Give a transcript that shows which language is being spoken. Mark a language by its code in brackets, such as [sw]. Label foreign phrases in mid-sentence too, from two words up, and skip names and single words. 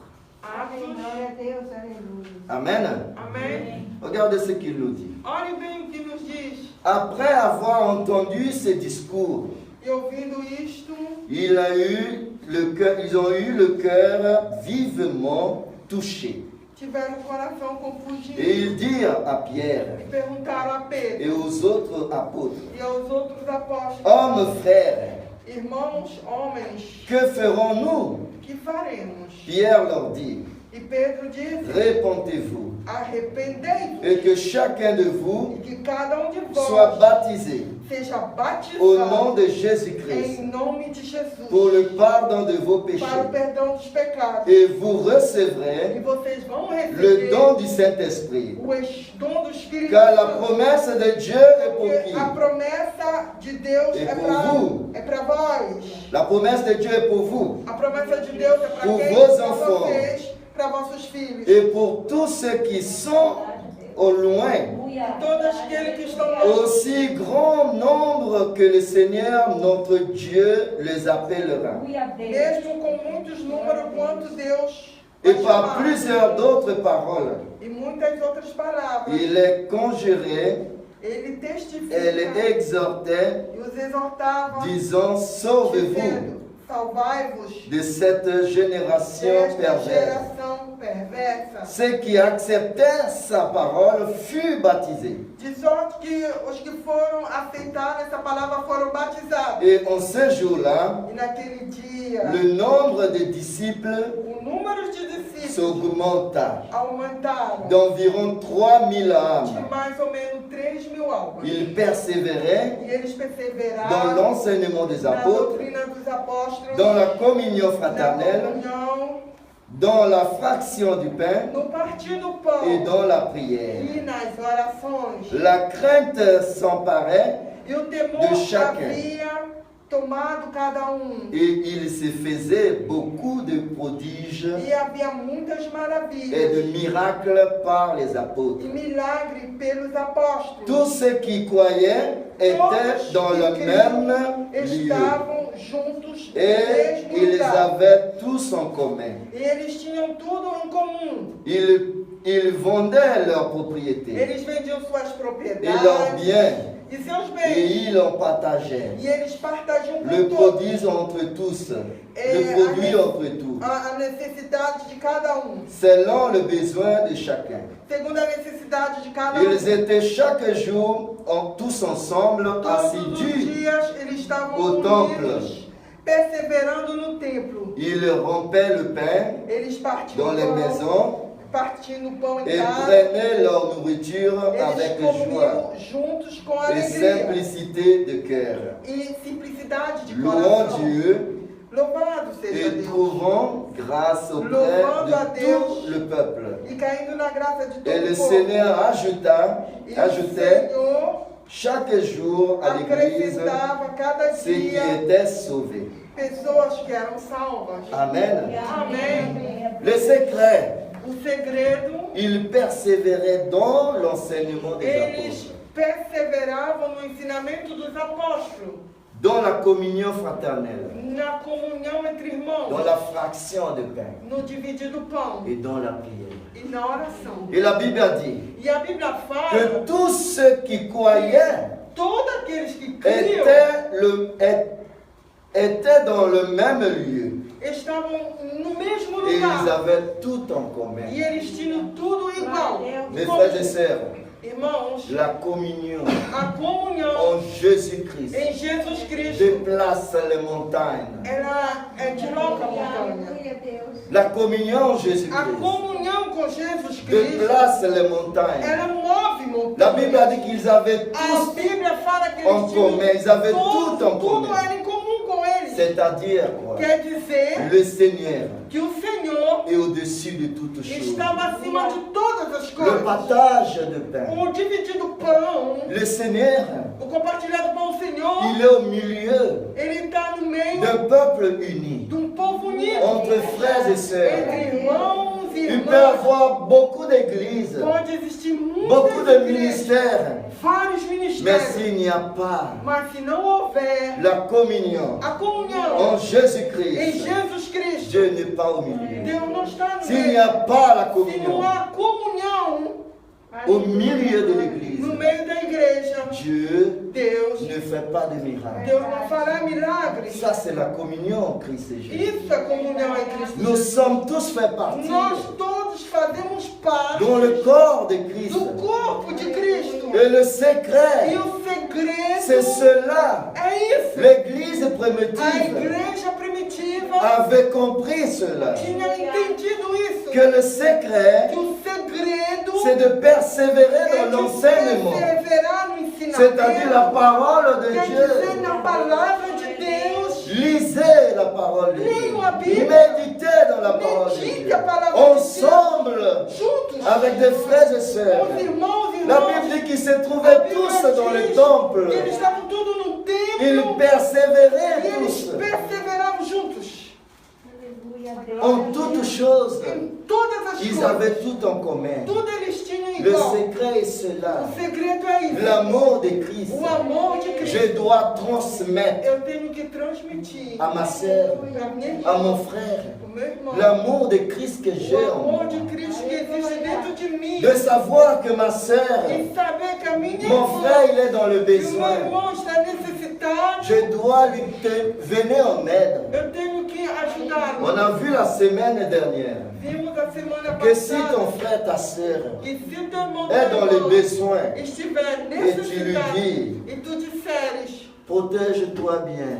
[pt] Amém. Glória a Deus. Aleluia. [fr] Amen. [pt] Amém. [fr] Regardez ce qu'il nous dit. [pt] Olhe bem o que nos diz. [fr] Après avoir entendu ces discours, [pt] E ouvindo isto, [fr] ils ont eu le cœur vivement touché. [pt] tiveram o coração [fr] Et [pt] compungido. [fr] ils dirent à Pierre [pt] E perguntaram a Pedro [fr] et aux autres apôtres, [pt] e aos outros apóstolos: [fr] hommes, frères, [pt] Irmãos, homens, [fr] que ferons-nous? [pt] que faremos? [fr] Pierre leur dit, [pt] E Pedro disse: [fr] répentez-vous [pt] Arrependei-vos, [fr] et que chacun de vous [pt] e que cada um de [fr] soit [pt] vós [fr] baptisé [pt] seja [fr] au nom [pt] batizado [fr] de Jésus-Christ [pt] em nome de Jesus [fr] pour le pardon de vos [pt] para o [fr] péchés. [pt] perdão dos pecados. [fr] Et vous [pt] E [fr] recevrez [pt] vocês vão [fr] le [pt] receber [fr] don du Saint-Esprit. [pt] o dom do Espírito [fr] Car la [pt] Santo. [fr] promesse de Dieu est pour [pt] Porque [fr] qui? [pt] a promessa de Deus E é por para [fr] vous. [pt] vós. [fr] La promesse de Dieu est pour vous [pt] A promessa de Deus é para Por quem? [fr] vos [pt] Para [fr] enfants. [pt] vocês, para vossos filhos. [fr] et pour tous ceux qui sont au loin, [pt] todos aqueles que estão longe, [fr] aussi grand nombre que le Seigneur notre Dieu les appellera. [pt] mesmo com muitos números quanto Deus [fr] Et [pt] vai [fr] par [pt] chamar. [fr] plusieurs d'autres paroles, [pt] E muitas outras palavras. [fr] il les conjurait [pt] Ele [fr] et [pt] testifica [fr] les exhortait, [pt] e os exortava, [fr] disant, sauvez-vous [pt] dizendo, salvai-vos [fr] de cette génération [pt] desta [fr] perverse. [pt] geração perversa. [fr] Ceux qui acceptèrent sa parole furent baptisés. [pt] De sorte que os que foram aceitar essa palavra foram batizados. [fr] Et en ce jour-là, [pt] E naquele dia, [fr] le nombre de disciples [pt] o número de discípulos [fr] s'augmenta [pt] aumentaram [fr] d'environ 3000 [pt] de [fr] âmes. [pt] mais ou menos 3.000 almas. [fr] Ils persévéraient [pt] E eles [fr] dans [pt] perseveraram [fr] l'enseignement des [pt] na [fr] apôtres, [pt] doutrina dos apóstolos, [fr] dans la communion [pt] na [fr] fraternelle, [pt] comunhão, [fr] dans la fraction du pain [pt] no partir do [fr] et [pt] pão [fr] dans la prière. [pt] e nas orações. [fr] La crainte s'emparait [pt] E o temor [fr] de chacun. [pt] havia tomado cada [fr] et il se faisait beaucoup de prodiges [pt] E havia muitas [fr] et de [pt] maravilhas [fr] miracles par les [pt] e [fr] apôtres. [pt] milagres pelos apóstolos. [fr] Tous ceux qui croyaient étaient dans le même lieu [pt] Estavam juntos no [fr] et [pt] mesmo [fr] ils [pt] lugar. [fr] avaient tous en commun. [pt] E eles tinham tudo em comum. [fr] Ils vendaient leurs propriétés [pt] Eles vendiam suas [fr] et [pt] propriedades [fr] leurs biens [pt] e seus [fr] et [pt] bens. [fr] ils en partageaient. [pt] E eles partagiam [fr] Le [pt] com todos [fr] produit entre tous, Et le produit avec- entre tous, [pt] a necessidade de cada [fr] selon le besoin de chacun. [pt] segundo a necessidade de cada [fr] Ils étaient chaque jour tous ensemble [pt] Todos os [fr] assidus. [pt] dias eles estavam [fr] au [pt] unidos, perseverando no templo. [fr] Ils rompaient le pain [pt] Eles partiam [fr] dans les [pt] pão, [fr] maisons [pt] partindo pão em [fr] et [pt] casa. [fr] prenaient leur nourriture [pt] Eles [fr] avec joie [pt] comiam juntos com [fr] et [pt] alegria [fr] simplicité de cœur, [pt] e simplicidade de [fr] louant [pt] coração. [fr] Dieu [pt] Louvado seja [fr] et [pt] Deus. [fr] trouvant grâce auprès [pt] Louvando a [fr] de [pt] Deus. [fr] tout le peuple. [pt] E caindo na graça de todo [fr] Et le [pt] o povo. [fr] Seigneur [pt] E o [fr] ajoutait [pt] Senhor [fr] chaque jour à l'église [pt] acrescentava cada [fr] ceux qui [pt] dia [fr] étaient sauvés. [pt] pessoas que eram salvas. [fr] Amen. [pt] Amém. [fr] Le secret, [pt] O segredo, [fr] il persévérait dans l'enseignement des [pt] eles [fr] apôtres, [pt] perseveravam no ensinamento dos apóstolos, [fr] dans la communion fraternelle, [pt] na comunhão entre irmãos, [fr] dans la fraction de pain [pt] no dividir do pão [fr] et dans la prière. [pt] e na oração. [fr] Et la Bible a dit [pt] E a Bíblia fala [fr] que tous ceux qui croyaient [pt] todos aqueles que criam [fr] étaient dans le même lieu [pt] estavam no mesmo [fr] et ils [pt] lugar. [fr] avaient tout en commun. [pt] E eles tinham tudo igual. [fr] Mes frères et sœurs, [pt] Irmãos, [fr] la communion [pt] a comunhão [fr] en Jésus-Christ [pt] em Jesus Cristo, [fr] déplace les montagnes. [pt] ela desloca a montanha. Aleluia, Deus. [fr] La communion en [pt] A [fr] Jésus-Christ [pt] comunhão com Jesus Cristo, [fr] déplace les montagnes. [pt] ela move [fr] La Bible a [pt] montanhas. [fr] dit qu'ils avaient [pt] A [fr] tous [pt] Bíblia fala que [fr] en [pt] eles tinham [fr] commun, ils avaient tout en [pt] tudo [fr] commun. [pt] era em comum com eles. [fr] C'est-à-dire quoi? [pt] Quer dizer [fr] Le Seigneur [pt] que o Senhor [fr] est au-dessus de toutes choses. [pt] estava acima de todas as [fr] Le [pt] coisas. [fr] partage de pain. [pt] O dividido pão, [fr] Le Seigneur, [pt] o compartilhado pão, o Senhor, [fr] il est au milieu [pt] ele está no meio [fr] d'un peuple uni, [pt] de um povo unido. [fr] entre frères et [pt] Entre [fr] sœurs. [pt] irmãos e [fr] Il peut y [pt] irmãs. [fr] avoir beaucoup d'églises, [pt] Pode existir [fr] beaucoup [pt] muitas [fr] de [pt] igrejas, [fr] ministères, [pt] vários [fr] mais [pt] ministérios. [fr] s'il n'y a pas [pt] Mas se não houver [fr] la communion [pt] a [fr] en [pt] comunhão em [fr] Jésus-Christ, [pt] Jesus Cristo, [fr] Dieu n'est pas au milieu. [pt] Deus não está no [fr] S'il n'y [pt] meio. [fr] a pas la [pt] Se não [fr] communion [pt] há comunhão [fr] au milieu de l'église, [pt] no meio da igreja, [fr] Dieu [pt] Deus, [fr] ne fait pas de miracles. [pt] Deus não fará milagres. [fr] Ça, c'est la communion en Christ et Jésus. [pt] Isso é comunhão em Cristo. [fr] Nous sommes tous fait partie [pt] Nós todos fazemos parte [fr] dans le corps de Christ. [pt] do corpo de Cristo. [fr] Et le [pt] E [fr] secret, [pt] o [fr] c'est [pt] segredo [fr] cela. [pt] é isso. [fr] L'église [pt] A [fr] primitive [pt] igreja primitiva [fr] avait compris cela. [pt] tinha entendido isso. [fr] Que le secret, [pt] Que o segredo [fr] c'est de persévérer [pt] é [fr] dans [pt] de [fr] l'enseignement. [pt] perseverar no [fr] C'est-à-dire la [pt] ensinamento. [fr] parole de [pt] Quer dizer, [fr] Dieu. [pt] na palavra de Deus. [fr] Lisez la parole de Dieu. [pt] Leiam a Bíblia. [fr] Méditez dans la parole de [pt] Medite [fr] Dieu. [pt] a palavra de Deus. [fr] Ensemble, [pt] Juntos. [fr] avec des frères et sœurs. [pt] Com os irmãos e [fr] La [pt] irmãs. [fr] Bible dit qu'ils se [pt] A [fr] trouvaient [pt] Bíblia [fr] tous dans le [pt] diz [fr] temple. [pt] que eles estavam tudo no [fr] Ils [pt] templo. [fr] persévéraient [pt] E eles [fr] tous [pt] perseveravam juntos. Aleluia, Deus. [fr] en toutes choses. [pt] Em todas as [fr] Ils [pt] coisas. [fr] avaient tout en commun. [pt] Tudo eles tinham [fr] Le [pt] igual. [fr] secret est cela. [pt] O segredo é isso. [fr] L'amour de Christ. [pt] O amor de Cristo. [fr] Je dois transmettre [pt] Eu tenho que transmitir [fr] à ma sœur, [pt] para minha irmã, [fr] à mon frère, [pt] o meu irmão, [fr] l'amour de Christ que j'ai [pt] o [fr] en moi. [pt] amor de Cristo que existe dentro de mim. [fr] De savoir que ma sœur, [pt] E saber que a minha [fr] mon [pt] irmã, [fr] frère, il est dans le [pt] que o meu [fr] besoin. [pt] irmão está necessitado, [fr] Je dois lui venir en aide. [pt] eu tenho que ajudá-lo. [fr] On a vu la semaine dernière [pt] Vimos a semana [fr] que si [pt] passada [fr] ton frère, ta sœur [pt] que se teu irmão [fr] est dans le besoin, [pt] estiver [fr] et tu lui [pt] necessitado [fr] dis, [pt] e tu disseres, [fr] protège-toi bien,